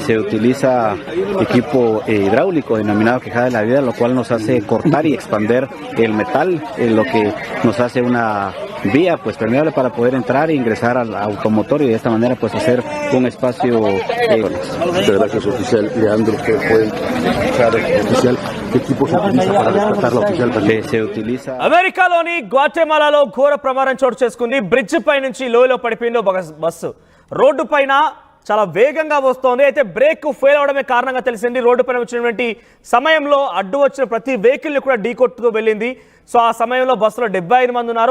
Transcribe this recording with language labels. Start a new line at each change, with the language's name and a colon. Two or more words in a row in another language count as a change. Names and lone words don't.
Spanish: Se utiliza equipo hidráulico denominado quejada de la vida, lo cual nos hace cortar y expander el metal, lo que nos hace una vía pues permeable para poder entrar e ingresar al automotor y de esta manera pues hacer un espacio. Muchas gracias, oficial Leandro. Que fue oficial. ¿Qué equipo se utiliza para rescatar la oficial perdida? Se utiliza.
Telugu: అమెరికాలోని గ్వాటెమాలాలో ఘోర ప్రమాదం చోటు చేసుకుంది. బ్రిడ్జ్ పై నుంచి లోయలో పడిపోయింది బస్సు. రోడ్డు పైన చాలా వేగంగా వస్తోంది. అయితే
English: brake fail
Telugu: అవడమే కారణంగా తెలిసింది. రోడ్డు పైన వచ్చినటువంటి సమయంలో అడ్డు వచ్చిన ప్రతి వెహికల్ని కూడా ఢీకొట్టుతూ వెళ్ళింది. సో ఆ సమయంలో బస్సులో 75 మంది ఉన్నారు.